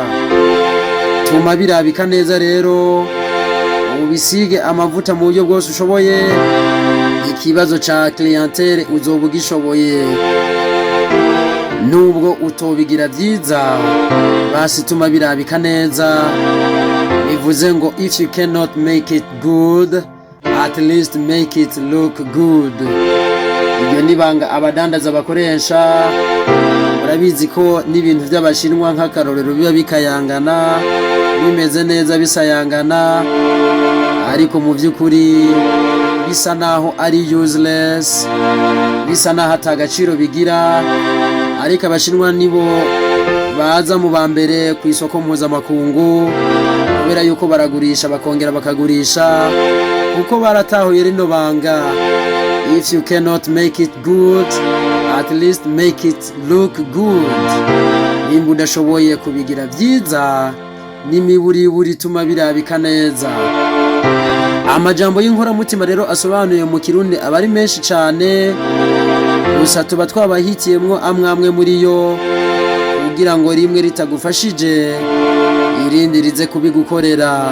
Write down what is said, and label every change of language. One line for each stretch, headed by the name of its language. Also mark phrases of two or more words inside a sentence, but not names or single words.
Rundi: Tuma birabika neza rero, ubisige amavuta mu buryo bwose ushoboye. Ikibazo ca clientele uzoba ugishoboye. Nubwo utobigira vyiza, basi tuma birabika neza. Bivuze ngo
English: if you cannot make it good, at least make it look good.
Rundi: Ibyo nibanga abadandaza bakoresha. Urabizi ko n'ibintu by'abashinwa nk'akarorero biba bikayangana, bimeze neza bisayangana, ariko mu by'ukuri bisa naho ari useless, bisa naho atagaciro bigira. Ariko abashinwa nibo baza mu bambere ku isoko mpuzamakungu, kubera yuko baragurisha bakongera bakagurisha, kuko baratahuye rino banga.
English: If you cannot make it good, at least make it look good.
Rundi: Nimba udashoboye kubigira vyiza, n'imiburiburi tuma birabika neza. Amajambo y'inkoramutima rero asobanuye mu Kirundi aba ari menshi cane, gusa tuba twabahitiyemwo amwe muri yo kugira ngo rimwe ritagufashije irindi rize kubigukorera.